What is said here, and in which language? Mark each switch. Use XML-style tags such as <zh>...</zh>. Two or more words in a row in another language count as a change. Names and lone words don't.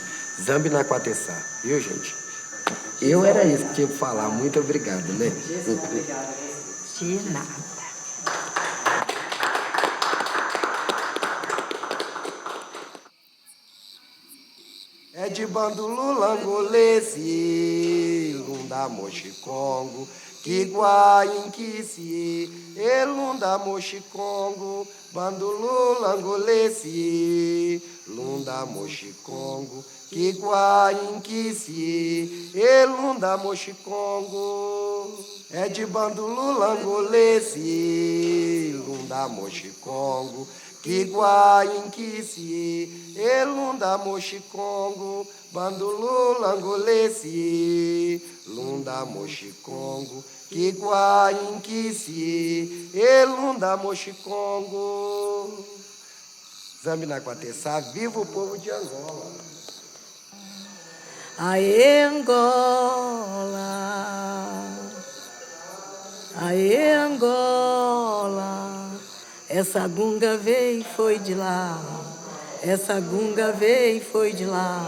<kg>Zambi na Quatessá,</kg> <pt>viu, gente? Eu era isso que tinha que falar. Muito obrigado, né? De nada.</pt> <kg>É de bandulu langolese, lunda mochicongo, kiguainquisi, elunda mochicongo, bandulu langolese, lunda mochicongo, kiguainquisi, elunda mochicongo. É de bandulu langolese, lunda mochicongo, Kiguainquisi, elunda mochicongo, bandulu langolesi, lunda mochicongo, Kiguainquisi, elunda mochicongo. Zambi na Quatessá,</kg> <pt>viva o povo de Angola. Aê, Angola, aê, Angola, essa gunga veio e foi de lá, essa gunga veio e foi de lá.</pt>